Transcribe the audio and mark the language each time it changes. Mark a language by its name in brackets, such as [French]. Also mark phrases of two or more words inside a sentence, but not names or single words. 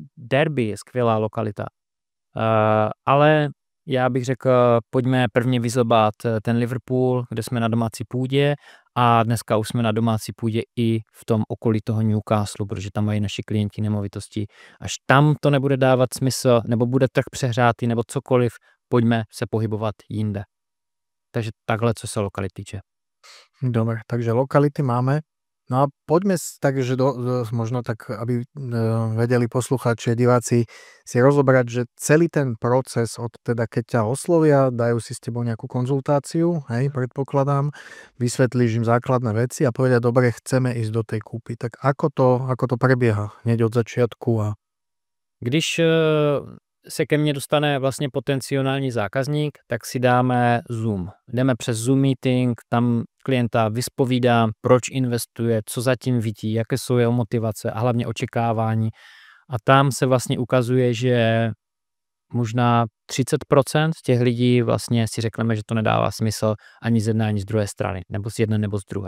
[Czech] Derby je skvělá lokalita. Ale já bych řekl, pojďme prvně vyzobat ten Liverpool, kde jsme na domácí půdě a dneska už jsme na domácí půdě i v tom okolí toho Newcastle, protože tam mají naši klienti nemovitosti. Až tam to nebude dávat smysl, nebo bude trh přehrátý, nebo cokoliv, pojďme se pohybovat jinde. Takže takhle, co se lokalit týče. [Slovak] Dobre, takže lokality máme. No a poďme takže možno tak, aby vedeli poslucháči a diváci si rozobrať, že celý ten proces od teda keď ťa oslovia, dajú si s tebou nejakú konzultáciu, hej, predpokladám, vysvetlíš im základné veci a povedia, dobre, chceme ísť do tej kúpy. Tak ako to prebieha hneď od začiatku a... [Czech] Když se ke mně dostane vlastně potenciální zákazník, tak si dáme Zoom. Jdeme přes Zoom meeting, tam klienta vyspovídám, proč investuje, co zatím vidí, jaké jsou jeho motivace a hlavně očekávání. A tam se vlastně ukazuje, že možná 30% těch lidí vlastně si řekneme, že to nedává smysl ani z jedné, ani z druhé strany, nebo z jedné, nebo z druhé.